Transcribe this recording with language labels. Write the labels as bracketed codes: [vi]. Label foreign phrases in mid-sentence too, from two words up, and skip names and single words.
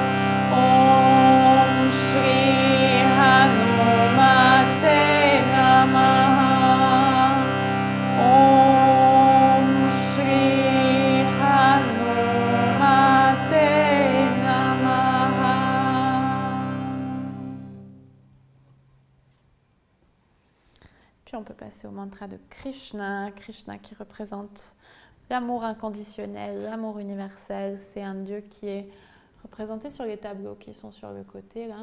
[sa] ॐ श्री हनुमते नमः. ॐ श्री हनुमते नमः. [fr] Puis on peut passer au mantra de Krishna. Krishna qui représente l'amour inconditionnel, l'amour universel. C'est un dieu qui est représenté sur les tableaux qui sont sur le côté là.